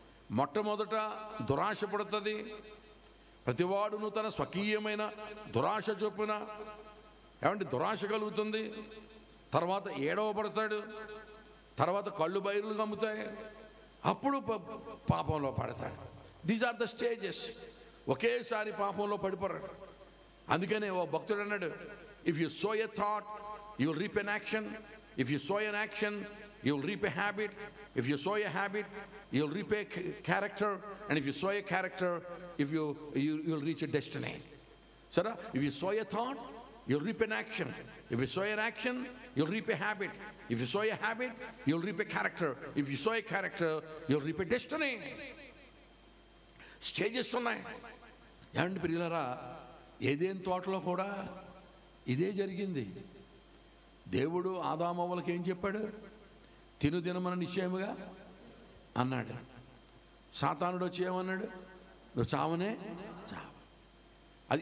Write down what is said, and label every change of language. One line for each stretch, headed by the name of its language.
Telugu: మొట్టమొదట దురాశ పడుతుంది. ప్రతివాడును తన స్వకీయమైన దురాశ చొప్పున దురాశ కలుగుతుంది. తర్వాత ఏడవబడతాడు. తర్వాత కళ్ళు బయలు గమ్ముతాయి. అప్పుడు పాపంలో పడతాడు.
English: These are the stages.
Telugu: ఒకేసారి పాపంలో పడిపోరాడు. అందుకనే ఓ భక్తుడు అన్నాడు,
English: If you sow a thought, you will reap an action. If you sow an action, you will reap a habit. If you sow a habit, you will reap a character. And if you sow a character, you will reach a destiny. So if you sow a thought, you'll reap an action. If you sow an action, you'll reap a habit. If you sow a habit, you'll reap a character. If you sow a character, you'll reap a destiny.
Telugu: Stages ఉన్నాయి. ఏమండి ప్రియులారా, ఏదేని తోటలో కూడా ఇదే జరిగింది. దేవుడు ఆదామవ్వలకి ఏం చెప్పాడు? తినమని నిశ్చయముగా అన్నాడు. సాతానుడు వచ్చి ఏమన్నాడు? నువ్వు చావనే చావు.